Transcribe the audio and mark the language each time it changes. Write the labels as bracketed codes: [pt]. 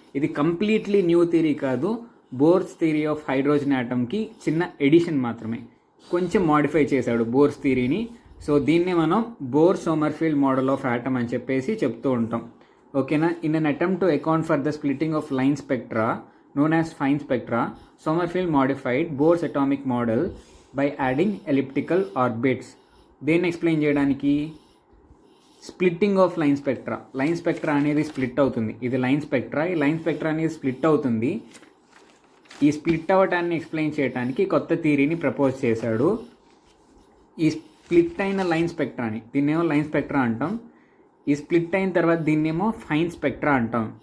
[te] ఇది completely new theory కాదు, bores theory of hydrogen ఆటమ్కి చిన్న ఎడిషన్ మాత్రమే, కొంచెం మాడిఫై చేశాడు బోర్స్ థియరీని. సో దీన్నే మనం bore Sommerfeld model of atom అని చెప్పేసి చెప్తూ ఉంటాం. ఓకేనా? [en] In an attempt to account for the splitting of line spectra known as fine spectra, Sommerfeld modified Bohr's atomic model by adding elliptical orbits. [te] దేన్ని explain చేయడానికి? Splitting of line spectra అనేది split అవుతుంది. ఇది లైన్ స్పెక్ట్రా, ఈ line spectra అనేది split అవుతుంది. ఈ split అవ్వటాన్ని explain చేయడానికి కొత్త థియరీని ప్రపోజ్ చేశాడు. ఈ స్ప్లిట్ అయిన లైన్ స్పెక్ట్రాని దీన్నేమో లైన్ స్పెక్ట్రా అంటాం, ఈ స్ప్లిట్ అయిన తర్వాత దీన్నేమో ఫైన్ స్పెక్ట్రా అంటాం.